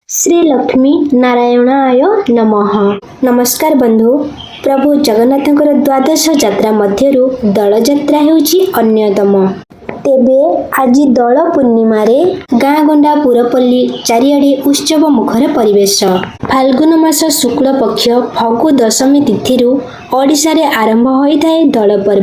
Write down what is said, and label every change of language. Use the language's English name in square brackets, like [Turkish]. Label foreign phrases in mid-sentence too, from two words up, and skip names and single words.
[Sanskrit] श्री लक्ष्मी नारायणाय नमः। [Odia] ନମସ୍କାର ବନ୍ଧୁ। ପ୍ରଭୁ ଜଗନ୍ନାଥଙ୍କର ଦ୍ୱାଦଶ ଯାତ୍ରା ମଧ୍ୟରୁ ଦଳଯାତ୍ରା ହେଉଛି ଅନ୍ୟତମ। ତେବେ ଆଜି ଦୋଳ ପୂର୍ଣ୍ଣିମାରେ ଗାଁ ଗଣ୍ଡା ପୁରପଲ୍ଲୀ ଚାରିଆଡ଼େ ଉତ୍ସବ ମୁଖର ପରିବେଶ। ଫାଲ୍ଗୁନ ମାସ ଶୁକ୍ଳ ପକ୍ଷ ଫଗୁ ଦଶମୀ ତିଥିରୁ ଓଡ଼ିଶାରେ ଆରମ୍ଭ ହୋଇଥାଏ ଦୋଳ ପର୍ବ।